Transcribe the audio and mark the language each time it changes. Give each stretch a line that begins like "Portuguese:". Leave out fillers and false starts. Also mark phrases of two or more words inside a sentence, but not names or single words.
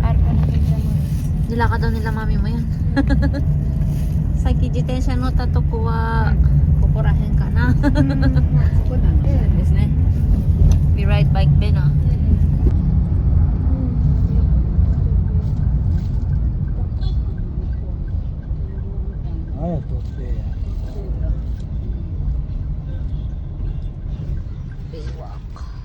Filipino: Arpa na Intramuros. Nilakad daw nila mami mo yan.
Japanese: さっき自転車乗ったとこはここら辺かな。ここなの。ですね。
English: We ride bike
Filipino: din ah. Ayaw to. Baywalk.